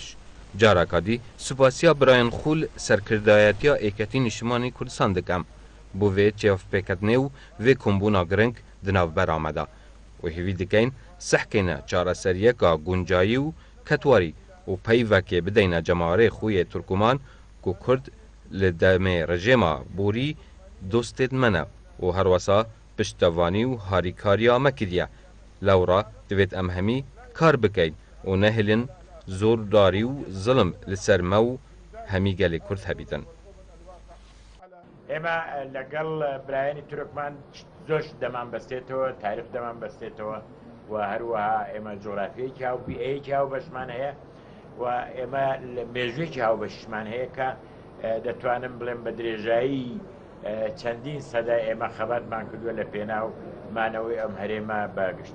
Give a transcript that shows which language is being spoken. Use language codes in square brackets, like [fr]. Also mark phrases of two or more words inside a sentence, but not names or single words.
[ku] Careka dî supasiya birayên xwe li serkirdayetiya êketî Niştimanî Kurdistan dikim bû vê çavpêketinê û vê kombûna giring di navbera me de û hêvî dikein sehkêne çareseriyeka guncayî û ketwarî û peyvekê bideyne cemarê xwe yê Turkman ku Kurd li demê rejêma borî dostên me ne û her wesa piştevanî û harîkariya me kiriye. Lewra divêt em hemî kar bikein û nehêlin zordarî û zilim li ser me û hemî gelê Kurd hebîtin. [ckb] ئێمە لەگەڵ برایانی تورکمان زۆر دەمان بەستێتەوە تاریخ دەمان بەستێتەوە و هەروەها ئێمە جۆغرافیەیەکی هاوبیئەیەکی هاوبەشمان هەیە و ئێمە مێژوێکی هاوبەشمان هەیە کە دەتوانم بڵێم بە درێژایی چەندین سەدا ئێمە خەبەتمان کردووە لە پێناو مانەوەی ئەم هەرێمە بەگشتی.